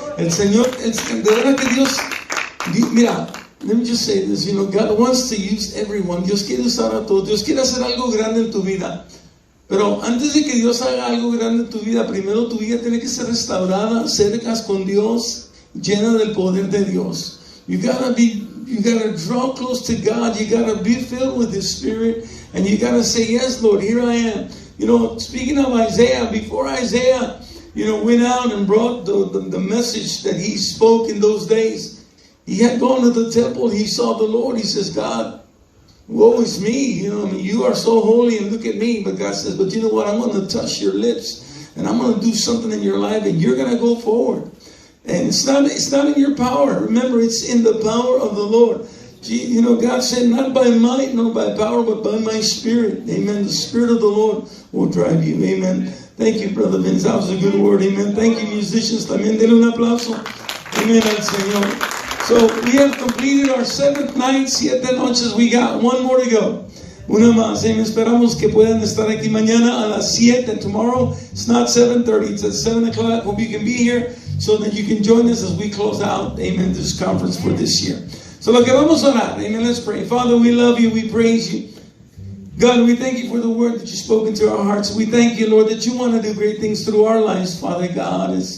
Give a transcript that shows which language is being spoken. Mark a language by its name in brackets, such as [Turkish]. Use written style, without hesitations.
[Spanish] El Señor, de verdad que Dios, mira, [English] let me just say this. You know, God wants to use everyone. [Spanish] Dios quiere usar a todos. Dios quiere hacer algo grande en tu vida. Pero antes de que Dios haga algo grande en tu vida, primero tu vida tiene que ser restaurada, cercas con Dios, llena del poder de Dios. [English] You gotta draw close to God. You gotta be filled with His Spirit, and you gotta say, yes, Lord, here I am. You know, speaking of Isaiah, before Isaiah, you know, went out and brought the message that he spoke in those days, he had gone to the temple. He saw the Lord. He says, God, woe is me. You know, I mean, you are so holy, and look at me. But God says, but you know what? I'm going to touch your lips, and I'm going to do something in your life, and you're going to go forward. And it's not in your power. Remember, it's in the power of the Lord. You know, God said, not by might, nor by power, but by my Spirit. Amen. The Spirit of the Lord will drive you. Amen. Thank you, Brother Vince. That was a good word. Amen. Thank you, musicians. [Spanish] También denle un aplauso. Amen al Señor. [English] So we have completed our 7th night, [Spanish] 7 noches. [English] We got one more to go. [Spanish] Una más. [English] Amen. [Spanish] Esperamos que puedan estar aquí mañana a las 7. [English] Tomorrow, it's not 7:30. It's at 7 o'clock. Hope you can be here so that you can join us as we close out, amen, this conference for this year. So [Spanish] lo que vamos a orar, [English] amen, let's pray. Father, we love you, we praise you. God, we thank you for the word that you spoke into our hearts. We thank you, Lord, that you want to do great things through our lives, Father God.